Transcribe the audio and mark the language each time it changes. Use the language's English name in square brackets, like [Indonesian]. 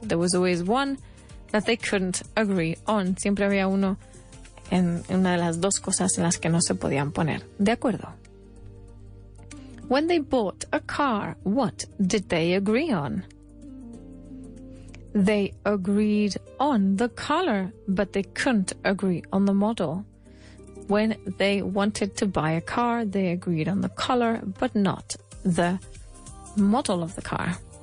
[English] There was always one that they couldn't agree on. [Spanish] Siempre había uno en una de las dos cosas en las que no se podían poner de acuerdo. [English] When they bought a car, what did they agree on? They agreed on the color, but they couldn't agree on the model. When they wanted to buy a car, they agreed on the color, but not the model of the car.